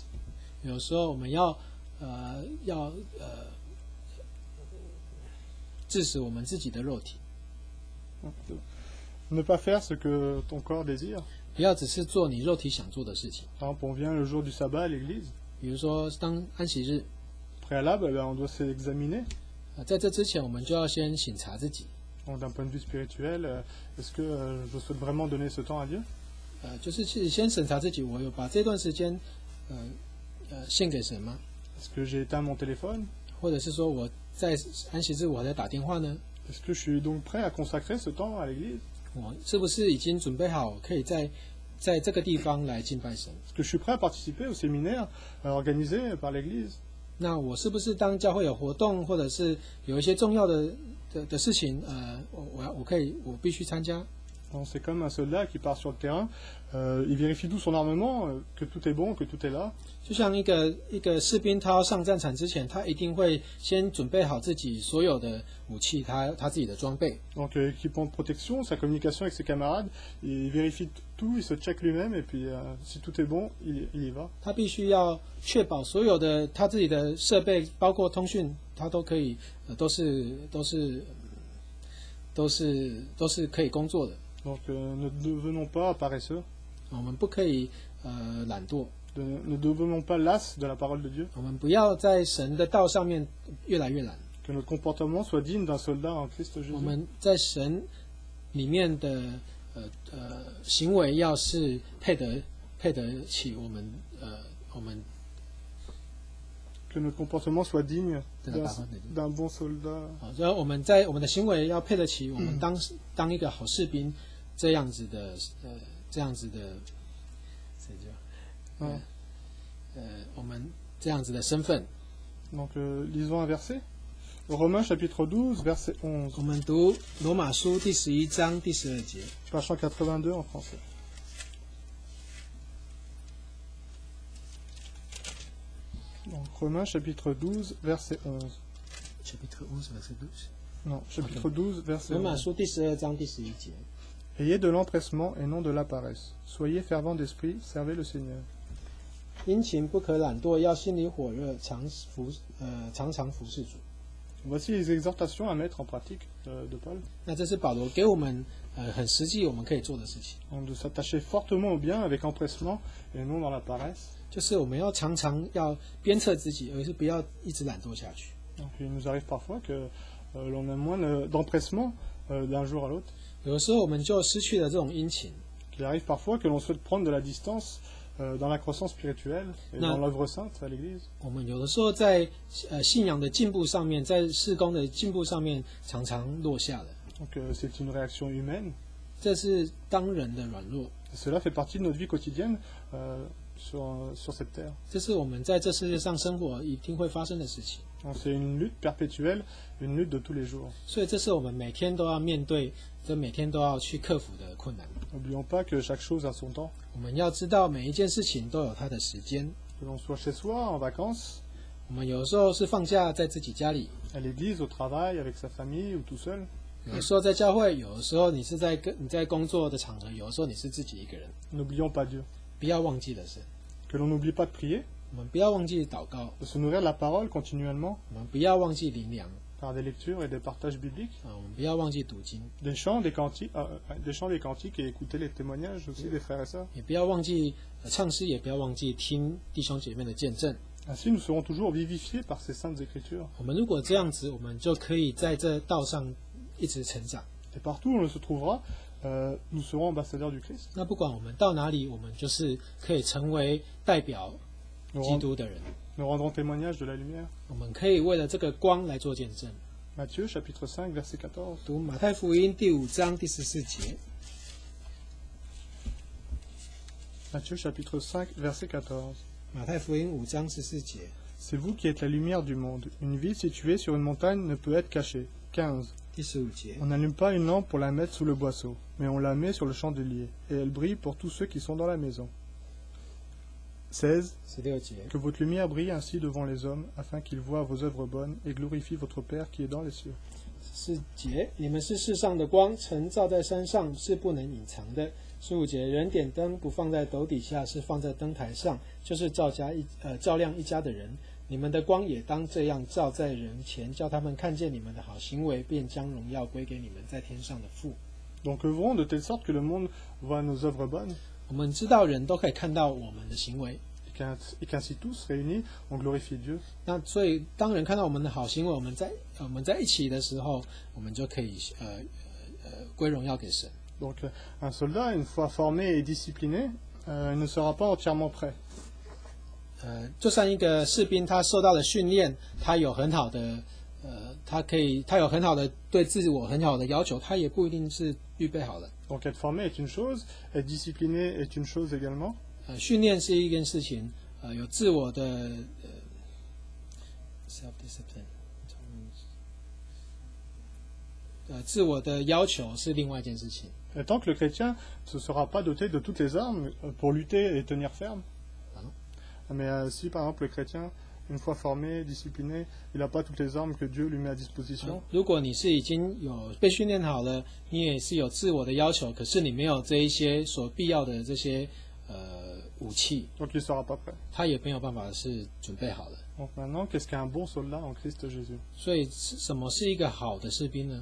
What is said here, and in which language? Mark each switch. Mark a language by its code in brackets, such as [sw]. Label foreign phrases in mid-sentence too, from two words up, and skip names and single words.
[zh] 有时候我们要致死我们自己的肉体， [fr] Ne pas faire ce que ton corps désire. [zh] 不要只是做你肉体想做的事情。 [fr] Par exemple, on vient le jour du sabbat à l'église. [zh] 比如说，当安息日， [fr] Préalable, on doit s'examiner. [zh] 在这之前，我们就要先省察自己。 [fr] Donc, d'un point de vue spirituel, est-ce que je souhaite vraiment donner ce temps à Dieu? [zh] 就是先审查自己，我有把这段时间献给神吗？ [fr] Est-ce que j'ai éteint mon téléphone? [zh] 或者是说我在安息日我还在打电话呢？ [fr] Est-ce que je suis donc prêt à consacrer ce temps à l'église? [zh] 我是不是已经准备好可以在这个地方来敬拜神？ [fr] Est-ce que je suis prêt à participer au séminaire organisé par l'église? [zh] 那我是不是当教会有活动，或者是有一些重要的事情，我必须参加？ [fr] Donc, c'est comme un soldat qui part sur le terrain, il vérifie tout son armement, que tout est bon, que tout est là. [zh] 就像一个士兵，他要上战场之前，他一定会先准备好自己所有的武器，他自己的装备。 [fr] Donc, équipement de protection, sa communication avec ses camarades, il vérifie tout, il se check lui-même, et puis si tout est bon, il y va. [zh] 他必须要确保所有的他自己的设备，包括通讯，他都可以，都是可以工作的。 [fr] Donc, ne devenons pas paresseux, [zh] 我们不可以懒惰， [fr] ne devenons pas las de la parole de Dieu, [zh] 我们不要在神的道上面越来越懒。 [fr] que notre comportement soit digne d'un soldat en Christ [zh] 我 [fr] Jésus. [zh] 们在神里面的行为，要是配得起我们 [fr] Que notre comportement soit digne de la parole de Dieu. d'un bon soldat. [zh] 然后我们的行为要配得起我们当一个好士兵这样子的我们这样子的身份。 [fr] Donc, lisons un verset. Romains chapitre 12, verset 11. [zh] 我们读罗马书第11章第12节。 [fr] Page 182 en français. Donc, Romains chapitre 12, verset 11. Chapitre 11, verset 12. Non, chapitre 12, verset [zh] 罗马 11. 书第12章第11节。 [fr] Ayez de l'empressement et non de la paresse. Soyez fervents d'esprit, servez le Seigneur. [zh] 殷勤不可懒惰，要心里火热，常常服侍主。 [fr] Voici les exhortations à mettre en pratique de Paul. [zh] 那这是保罗给我们很实际我们可以做的事情， [fr] Donc, de s'attacher fortement au bien avec empressement et non dans la paresse. [zh] 就是我们要常常要鞭策自己，而是不要一直懒惰下去。 [fr] Donc, il nous arrive parfois que l'on a moins d'empressement d'un jour à l'autre. [zh] 有的时候我们就失去了这种殷勤， [fr] Il arrive parfois que l'on souhaite prendre de la distance dans la croissance spirituelle et Non. dans l'œuvre sainte à l'Église. [zh] 我们有的时候在信仰的进步上面，在事工的进步上面，常常落下了。 [fr] Donc c'est une réaction humaine. [zh] 这是当人的软弱， [fr] Et cela fait partie de notre vie quotidienne sur cette terre. [zh] 这是我们在这世界上生活一定会发生的事情。 [fr] Donc c'est une lutte perpétuelle, une lutte de tous les jours. [zh] 所以这是我们每天都要面对，这每天都要去克服的困难。 [fr] N'oublions pas que chaque chose a son temps. [zh] 我们要知道每一件事情都有它的时间。 [fr] Que l'on soit chez soi, en vacances, [zh] 我们有时候是放假在自己家里， [fr] à l'église, au travail, avec sa famille ou tout seul. [zh] 有的时候在教会，有的时候你在工作的场合，有的时候你是自己一个人。 [fr] N'oublions pas Dieu. [zh] 不要忘记的是， [fr] Que l'on n'oublie pas de prier, [zh] 我们不要忘记祷告， [fr] de se nourrir de la parole continuellement [zh] 我们不要忘记灵粮 [fr] par des lectures et des partages bibliques, [zh] 我们不要忘记读经， [fr] des chants, des cantiques et écouter les témoignages aussi des frères et sœurs. [zh] 也不要忘记唱诗，也不要忘记听弟兄姐妹的见证。 [fr] Ainsi, nous serons toujours vivifiés par ces saintes écritures. [zh] 我们如果这样子，我们就可以在这道上一直成长。 [fr] Et partout où on se trouvera, nous serons ambassadeurs du Christ. [zh] 那不管我们到哪里，我们就是可以成为代表 [fr] Nous, [zh] 基督的人。 [fr] nous rendrons témoignage de la lumière. [zh] 我们可以为了这个光来做见证。 [fr] Matthieu chapitre 5 verset 14. [zh] 读马太福音第5章第14节。 [fr] Matthieu chapitre 5 verset 14. [zh] 马太福音5章14节。 [fr] C'est vous qui êtes la lumière du monde. Une ville située sur une montagne ne peut être cachée. 15. [zh] 第15节。 [fr] On n'allume pas une lampe pour la mettre sous le boisseau, mais on la met sur le chandelier, et elle brille pour tous ceux qui sont dans la maison. 16. [zh] 16节。 [fr] Que votre lumière brille ainsi devant les hommes, afin qu'ils voient vos œuvres bonnes et glorifient votre Père qui est dans les cieux. [zh] 14 节，你们是世上的光，晨照在山上，是不能隐藏的。15节，人点灯不放在斗底下，是放在灯台上，就是照亮一家的人。你们的光也当这样照在人前，叫他们看见你们的好行为，便将荣耀归给你们在天上的父。 [fr] Donc œuvrons de telle sorte que le monde voit nos œuvres bonnes, [zh] 我们知道人都可以看到我们的行为， [fr] et qu'ainsi tous, réunis, on glorifie Dieu. [zh] 那所以当人看到我们的好行为，我们在一起的时候，我们就可以归荣耀给神。 [fr] Donc un soldat, une fois formé et discipliné, il ne sera pas entièrement prêt. [zh] 就算一个士兵，他受到了训练，他有很好的，他有很好的对自我很好的要求，他也不一定是预备好了。 [fr] Donc être formé est une chose, être discipliné est une chose également. [zh] 训练是一件事情，有自我的self-discipline，自我的要求是另外一件事情。 [fr] Et tant que le chrétien ne sera pas doté de toutes les armes pour lutter et tenir ferme. Pardon. Mais si par exemple le chrétien, une fois formé, discipliné, il n'a pas toutes les armes que Dieu lui met à disposition, [zh] 如果你是已经有被训练好了，你也是有自我的要求，可是你没有这一些所必要的这些武器， [fr] donc il ne sera pas prêt. [zh] 他也没有办法是准备好了。 [fr] Donc maintenant, qu'est-ce qu'un bon soldat en Christ Jésus? [zh] 所以什么是一个好的士兵呢？